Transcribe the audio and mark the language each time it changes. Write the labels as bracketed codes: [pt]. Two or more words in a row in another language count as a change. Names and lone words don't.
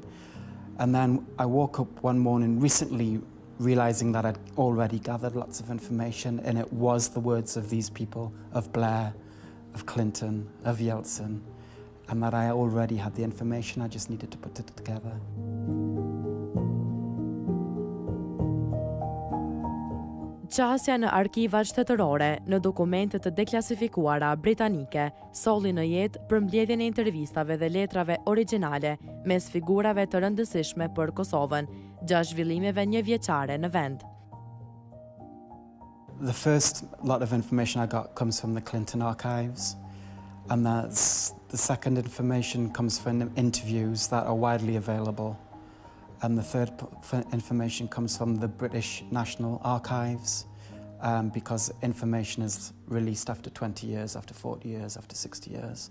[en] And then I woke up one morning recently realizing that I'd already gathered lots of information, and it was the words of these people, of Blair, of Clinton, of Yeltsin, and that I already had the information, I just needed to put it together. [sq] Qasja në arkivat shtetërore në dokumente të deklasifikuara britanike solli në jetë për mbledhjen e intervistave dhe letrave origjinale mes figurave të rëndësishme për Kosovën, gjatë zhvillimeve njëvjeçare në vend. [en] The first lot of information I got comes from the Clinton archives, and the second information comes from interviews that are widely available. And the third information comes from the British National Archives, because information is released after 20 years, after 40 years, after 60 years.